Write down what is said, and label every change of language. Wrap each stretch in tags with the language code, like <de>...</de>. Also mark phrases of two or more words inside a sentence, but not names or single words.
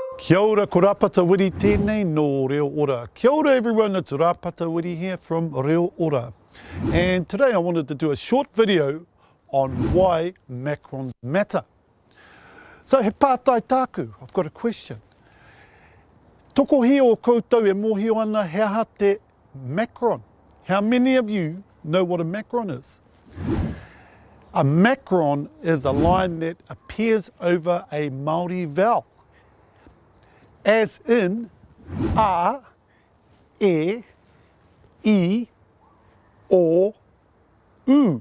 <mi>Kia ora, ko Rāpata Wiri tēnei no Reo Ora. Kia ora</mi> <en>everyone, it's Rāpata Wiri here from Reo Ora. And today I wanted to do a short video on why Macrons matter.</en> <mi>So he pātai tāku,</mi> <en>I've got a question.</en> <mi>Toko hi o koutou e mohio ana he aha te Macron.</mi> <en>How many of you know what a Macron is? A Macron is a line that appears over a Māori vowel, as in a, e, I, or u.</en>